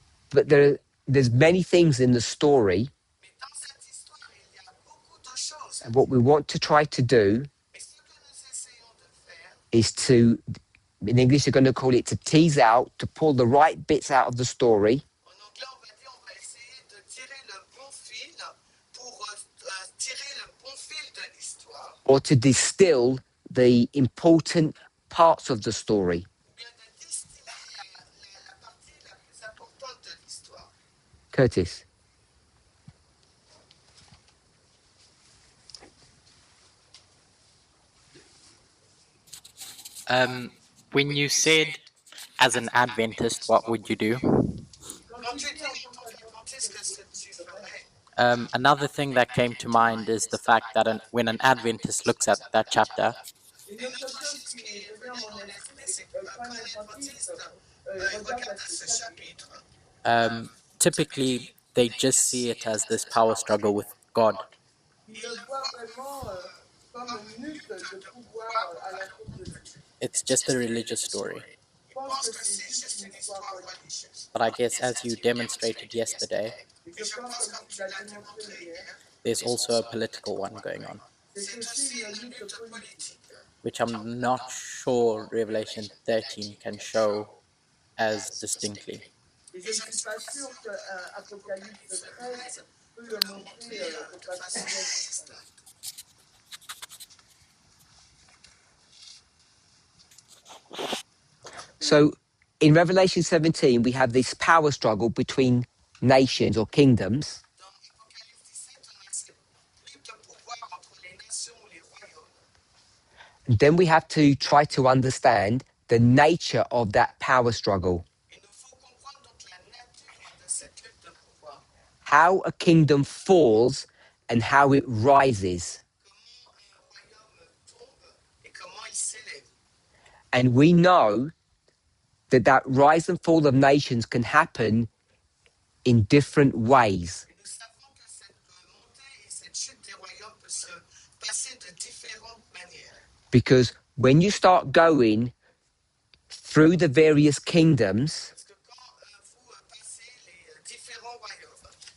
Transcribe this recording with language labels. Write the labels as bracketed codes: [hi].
[en] But there's many things in the story, [fr] Mais dans cette histoire, il y a beaucoup de choses. [en] and what we want to try to do [fr] Et ce que nous essayons de faire, [en] is to, in English, you're going to call it to tease out, to pull the right bits out of the story, [fr] en anglais, on va dire, on va essayer de tirer le bon fil pour tirer le bon fil de l'histoire. [en] or to distill the important parts of the story. [fr] Ou bien de distiller la partie la plus importante de l'histoire. [en] Curtis. When you said, as an Adventist, what would you do? [fr] Quand tu dis en tant qu'adventiste, qu'est-ce que tu ferais? [en] Another thing that came to mind is the fact that when an Adventist looks at that chapter, [fr] Une autre chose qui est venue à mon esprit, c'est que quand un adventiste regarde ce chapitre, [en] typically they just see it as this power struggle with God. [fr] il le voit vraiment comme une lutte de pouvoir à la cour de Dieu. [en] It's just a religious story. [fr] Il pense que c'est juste une histoire religieuse. [en] But I guess as you demonstrated yesterday, [fr] Et je pense, comme tu l'as démontré hier, [en] there's also a political one going on, [fr] c'est aussi une lutte politique, [en] which I'm not sure Revelation 13 can show as distinctly. [fr] et je ne suis pas sûr que Apocalypse 13 peut le montrer de façon réaliste. [en] So in Revelation 17, we have this power struggle between nations or kingdoms. [fr] Dans Apocalypse 17, on a cette lutte de pouvoir entre les nations ou les royaumes. [en] And then we have to try to understand the nature of that power struggle. [fr] Il nous faut comprendre donc la nature de cette lutte de pouvoir. [en] How a kingdom falls and how it rises. [fr] Comment un royaume tombe et comment il s'élève. [en] And we know that rise and fall of nations can happen in different ways. [fr] Et nous savons que cette montée et cette chute des royaumes peut se passer de différentes manières. [en] Because when you start going through the various kingdoms, [fr] Parce que quand vous passez les différents royaumes,